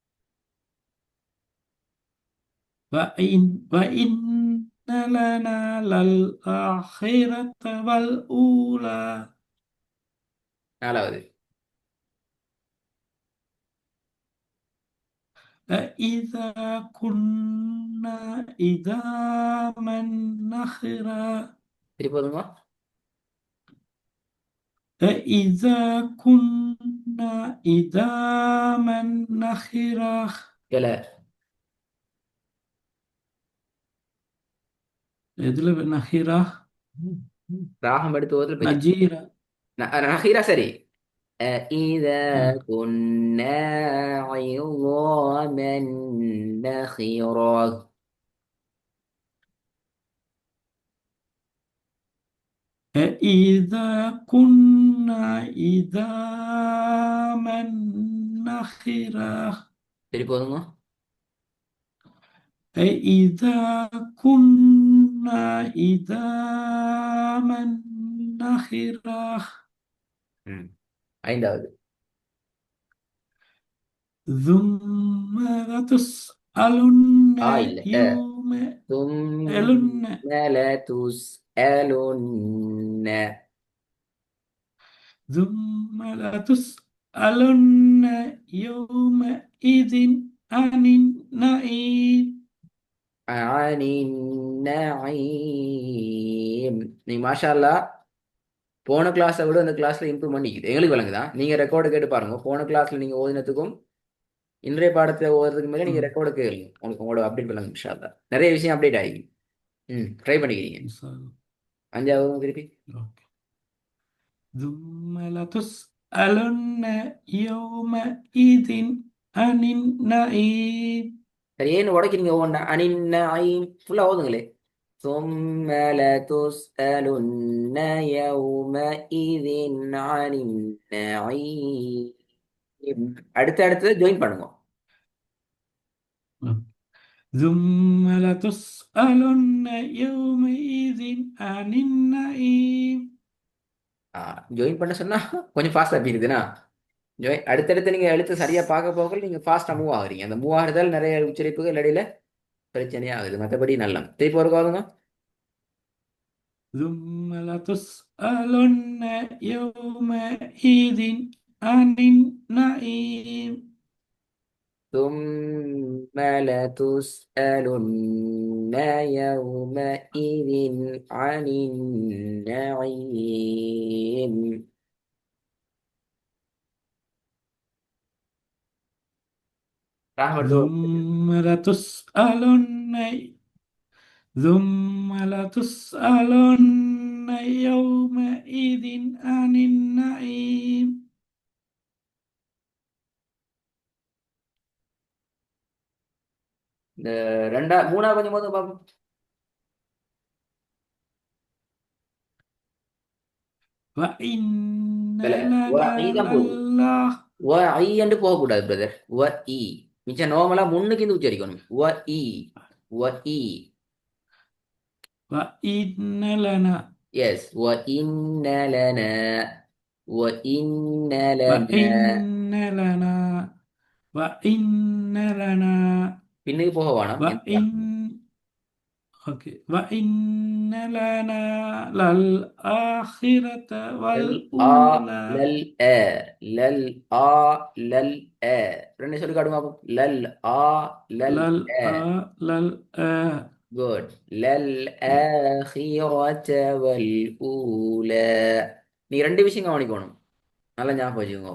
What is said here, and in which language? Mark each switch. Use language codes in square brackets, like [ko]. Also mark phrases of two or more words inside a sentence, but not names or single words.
[ar] وإن لنا للآخرة والأولى. [ta] நாலாவது. [ar] أإذا كنا عظاما نخرة [ta] திருப்பி போதுங்க. [ar] أإذا كنا عظاما نخرة [ta] இல்ல எதுல நஹிரா ராகம் எடுத்து ஓதுல பெரிய நஜீரா நஹீரா சரி. [ar] إذا அஹ், كنا عظاما نخرة. أإذا كنا عظاما نخرة [ta] திருப்பி போதுங்க. [ar] أإذا كنا عظاما نخرة [ta] ம். ஐந்தாவது. [ar] ثم لتسألن [ta] இல்ல [ar] يوم ثم ألن لتسألن. ثم لتسألن يومئذ عن النعيم عن النعيم. [ta] நீ [ar] ما شاء الله [ta] போன கிளாஸை விட இந்த கிளாஸ்ல இம்ப்ரூவ் பண்ணிக்குது. எங்களுக்கு விளங்குதான். நீங்க ரெக்கார்டு கேட்டு பாருங்க. போன கிளாஸ்ல நீங்க ஓதினத்துக்கும் இன்றைய பாடத்தை ஓதுறதுக்கு மேலே நீங்க ரெக்கார்டு கேளுங்க. உங்களுக்கு உங்களோட அப்டேட் விளங்கும் [ar] إن شاء الله. [ta] நிறைய விஷயம் அப்டேட் ஆகி ட்ரை பண்ணிக்கிறீங்க. அஞ்சாவது திருப்பி. [en] Okay. [ar] ثم لتسألن يومئذ عن النعيم [ta] சரி ஏன்னு உடைக்கிறீங்க ஒவ்வொன்றா. அனின் ஃபுல்லா ஓதுங்களே. [ar] ثم لتسألن يومئذ عن النعيم. [ta] அடுத்தது ஜாயின் பண்ணுங்க. [ar] ثم لتسألن يومئذ عن النعيم [ta] ஜாயின் பண்ண சொன்னா கொஞ்சம் ஃபாஸ்டா போயிருதுன்னா அடுத்தடுத்து நீங்க எழுத்து சரியா பார்க்க போக நீங்க ஃபாஸ்டா மூவ் ஆகுறீங்க. அந்த மூவ் ஆகுறதால நிறைய உச்சரிப்புகள் இடையில பிரச்சனையா ஆகுது. மற்றபடி நல்லா திருப்பி ஒரு காதுங்க. [ar] ثم لتسألن يومئذ عن النعيم ثم لتسألن يومئذ عن النعيم. رحمة ثم لتسألن ثم لتسألن يومئذ عن النعيم [ta] இந்த மூணாவது கொஞ்சம் போது பார்ப்போம். [ar] وإن [ta] இல்ல, [ar] لنا [ta] தான் போதும். [ar] لله [ta] என்று போகக்கூடாது பிரதர். மிச்சம் நார்மலா முன்னுக்கு இருந்து உச்சரிக்கணும். [ar] وإن لنا எஸ் وإن لنا وإن لنا. وإن لنا وإن لنا [ta] பின்னுக்கு போக வேணாம். [ar] وإن أوكي وإن لنا للآخرة والأولى [ta] லல் லல் லல் ரெண்டு சொல்லி காட்டுங்க பாப்போம். லல் லல் [ar] للآ குட். للآخرة والأولى. [ta] நீ ரெண்டு விஷயம் கவனிக்கணும். நல்லா ஞாபகம் வச்சுக்கோங்க.